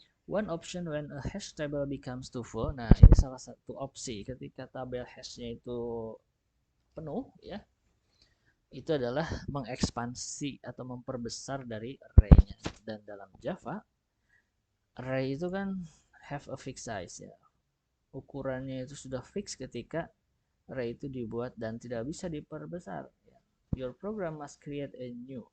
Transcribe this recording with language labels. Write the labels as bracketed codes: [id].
[en] One option when a hash table becomes too full. [id] Nah, ini salah satu opsi ketika tabel hashnya itu penuh ya. Itu adalah mengekspansi atau memperbesar dari array-nya. Dan dalam Java, array itu kan [en] have a fixed size [id] ya. Ukurannya itu sudah fix ketika array itu dibuat dan tidak bisa diperbesar. [en] Your program must create a new.